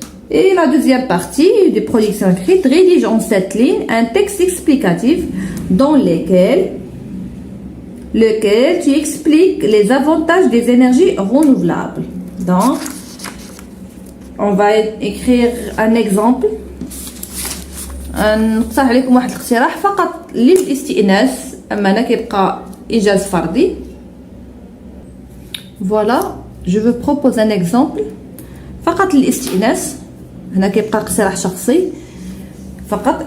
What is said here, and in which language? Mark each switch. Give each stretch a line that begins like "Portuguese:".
French: Et la deuxième partie de production écrite, rédige en 7 lignes un texte explicatif dans lequel tu expliques les avantages des énergies renouvelables. Donc, on va écrire un exemple.
Arabic: نقترح عليكم واحد الاقتراح فقط للاستئناس، اما انا كيبقى ايجاز فردي.
French: Voilà, je veux proposer un exemple
Arabic: فقط للاستئناس. هنا كيبقى اقتراح شخصي فقط.